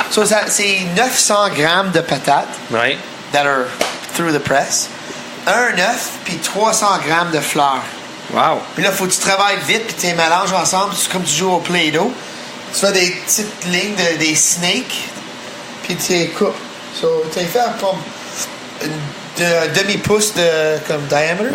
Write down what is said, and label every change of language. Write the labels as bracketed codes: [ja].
[fr] So, c'est 900 grammes de patates Oui. [en] that are through the press. [fr] Un œuf, puis 300 grammes de fleurs. Wow. Puis là, il faut que tu travailles vite, puis tu les mélanges ensemble. C'est comme tu joues au Play-Doh. Tu fais des petites lignes, des snakes, puis tu les coupes. So, tu les fais comme un demi-pouce de comme diamètre.